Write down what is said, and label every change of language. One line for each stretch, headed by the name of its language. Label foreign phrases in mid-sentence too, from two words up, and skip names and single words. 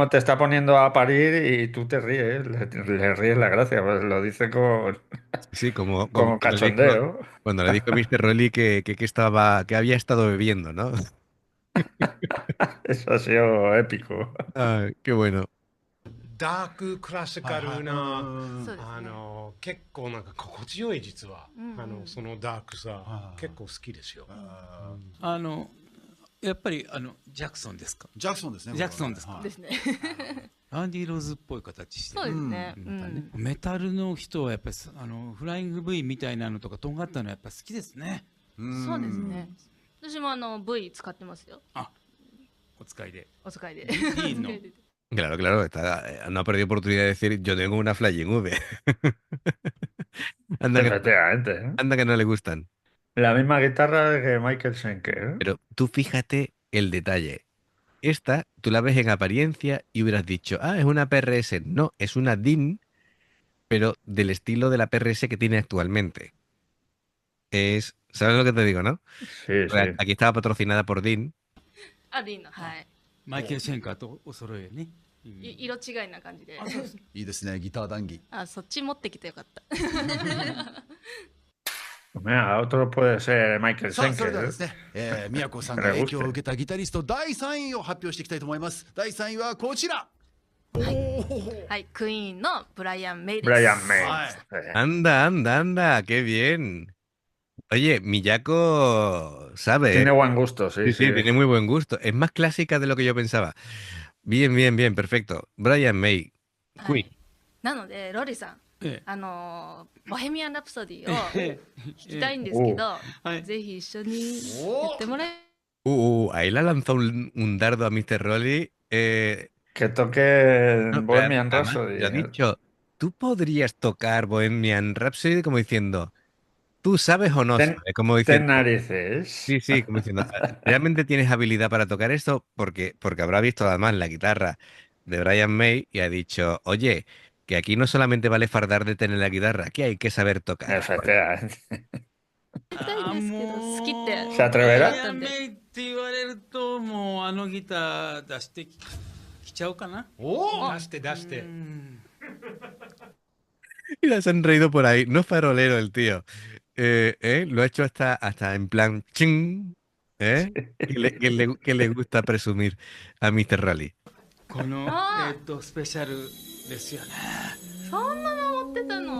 Spanish: mismo te está poniendo a parir y tú te ríes, le ríes la gracia, pues lo dice Sí, como con cachondeo. cuando le dijo a Mr. Rolly que había estado bebiendo, ¿no? Eso ha sido épico. Ah, qué bueno.
Japanese: ダーククラシカルな、そうですね、結構なんか心地よい実は、うんそのダークさ、結構好きですよ。やっぱりジャクソンですか？ジャクソンですね。ジャクソンですか？はいですねアンディ・ローズっぽい形してるそうですね、まうんたねメタルの人はやっぱりフライング V みたいなのとかとんがったのはやっぱ好きですね。そうですね。私もV 使ってますよ。お使いで。お使いで。ディーンの
Spanish: Claro, claro, no ha perdido oportunidad de decir yo tengo una Flying V. Anda que, Efectivamente, ¿eh? anda que no le gustan. La misma guitarra que Michael Schenker, ¿eh? Pero tú fíjate el detalle. Esta, tú la ves en apariencia y hubieras dicho, es una PRS. No, es una DIN, pero del estilo de la PRS que tiene actualmente. ¿Sabes lo que te digo, no? Sí, sí. Aquí estaba patrocinada por DIN.
Japanese: いいの、はい。マイケル・シェンカーとお揃いよね。色違いな感じで。いいですね、ギター談義。そっち持ってきてよかった。
Spanish: Mira, otro puede ser Michael
Japanese: さあ、それでは
Spanish: Schenker.
Japanese: ですね、宮子さんが影響を受けたギタリスト第3位を発表していきたいと思います。第3位はこちら。おはい、クイーンのブライアン・メイです。
Spanish: Brian May. Ay. Anda, anda, anda, qué bien. Oye, Miyako sabe, Tiene ¿eh? buen gusto, sí, Sí, sí. sí, tiene muy buen gusto. Es más clásica de lo que yo pensaba. Bien, bien, bien, perfecto. Brian May,
Japanese: は
Spanish: Queen.
Japanese: い、なのでロリさん、えボヘミアン・ラプソディをえ弾きたいんですけど、はいぜひ一緒にやってもらえ
Spanish: Ahí le ha lanzado un dardo a Mr. Rolly. Que toque No, pero Bohemian además, Rhapsody. le ha dicho, tú podrías tocar Bohemian Rhapsody como diciendo, ¿tú sabes o no Ten, sabes? Como ten diciendo, narices. sí, sí, como diciendo, ¿realmente tienes habilidad para tocar esto? Porque habrá visto además la guitarra de Brian May y ha dicho, oye, que aquí no solamente vale fardar de tener la guitarra, que hay que saber tocar. Efectivamente.
Japanese: たいんですけど、好きって
Spanish: Se atreverá?
Japanese: 言ったんで。メイって言われると、もうあのギター出してきちゃうかな。出して出して。
Spanish: Y le han reído por ahí. No es farolero el tío. Lo ha hecho hasta en plan ching, ¿eh? Que le gusta presumir a Mr. Rally.
Japanese: このあスペシャルですよね。そんなの持ってたの？